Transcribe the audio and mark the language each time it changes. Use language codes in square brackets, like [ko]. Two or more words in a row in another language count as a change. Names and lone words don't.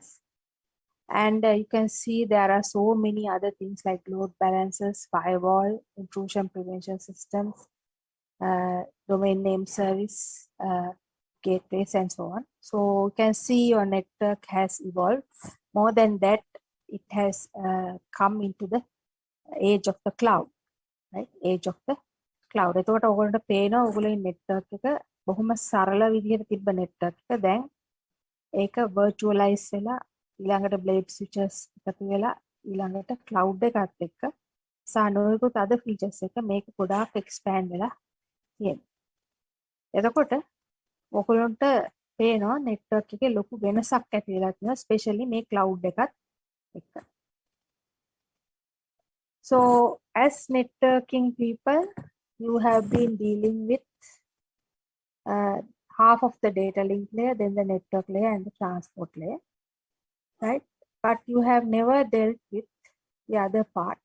[en] And you can see there are so many other things like load balancers, firewall, intrusion prevention systems, domain name service, gateways, and so on. So you can see your network has evolved. More than that, it has come into the age of the cloud, right? Age of the cloud. [si] එතකොට ඔයගොල්ලන්ට පේනවා ඔයගොල්ලෝ network එක බොහොම සරල විදිහට තිබ්බ network එක දැන් ඒක virtualize වෙලා ඊළඟට [en] blade switches [si] එකතු වෙලා ඊළඟට cloud එකත් එක්ක සානෝයකුත් අද features එක මේක ගොඩාක් expand වෙලා තියෙනවා. එතකොට ඔයගොල්ලන්ට පේනවා network එකේ ලොකු වෙනසක් ඇති වෙලා තියෙනවා especially මේ cloud එකත් එක්ක. [en] So as networking people, you have been dealing with half of the data link layer, then the network layer and the transport layer, right? But you have never dealt with the other part.